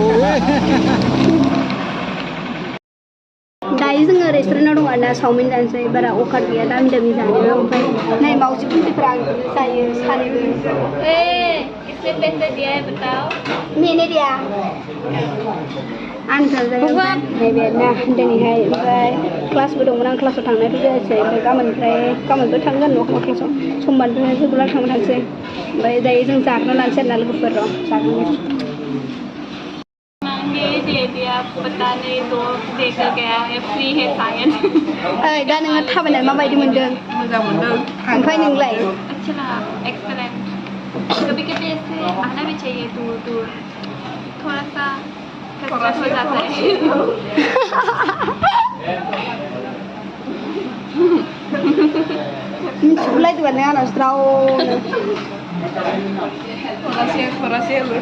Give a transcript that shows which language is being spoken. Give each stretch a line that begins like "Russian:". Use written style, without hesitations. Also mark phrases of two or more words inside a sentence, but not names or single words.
Bodo: दायो जोङो रेस्टुरेन्टाव दं आरोना चावमिन जानोसै बारा अफार गैया दामि दामि जानो ओमफ्राय नै मावजि खुन्थिफोरा आंखौनो जायो सानैबो
Hindi: किसने पैसे दिया है बताओ मैंने दिया
Bodo: आंसो जायो नैबे ना दिनैहाय ओमफ्राय क्लासबो दंमोन आं क्लासाव थांनायबो जायासै ओमफ्राय गाबोनबो थांगोन न'खर क्लासाव समबारनिफ्राय रेगुलार थांबाय थानोसै ओमफ्राय दायो जों जाग्रा लानोसै आरोना लोगोफोर र' जाग्रा
Hindi: दे दिया पता नहीं तो देकर गया है फ्री है शायद
Bodo: ओइ दा नोङो थाबायनानै माबायदि मोनदों मोजां मोनदों ओमफ्राय नोंलाय
Hindi: अच्छा लगा एक्सेलेंट कभी कभी ऐसे आना भी चाहिए दूर दूर थोड़ा सा कसरत हो जाता है
Bodo: मिथिगौलायदोंबा नों आंनाव ज्रावनो खरासे